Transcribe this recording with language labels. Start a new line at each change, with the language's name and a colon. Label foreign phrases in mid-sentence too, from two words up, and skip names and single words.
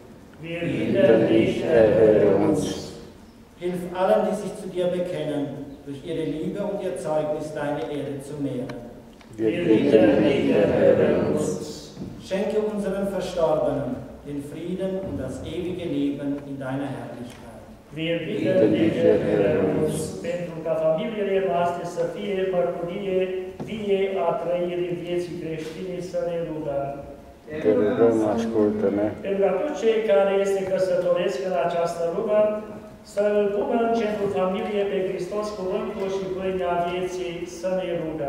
German: Hilf allen, die sich zu dir bekennen, durch ihre Liebe und ihr Zeugnis deine Ehre zu mehren. Schenke unseren Verstorbenen den Frieden und das ewige Leben in deiner Herrlichkeit.
Romanian: Pentru ca familiile noastre să fie mărturie vie a trăirii vieții creștine, să ne rugăm. Te rugăm, ascultă-ne. Pentru ca toți cei care se căsătoresc în această lună să-L pună în centrul familiei pe Hristos, cuvântul și pâinea vieții, să ne rugăm.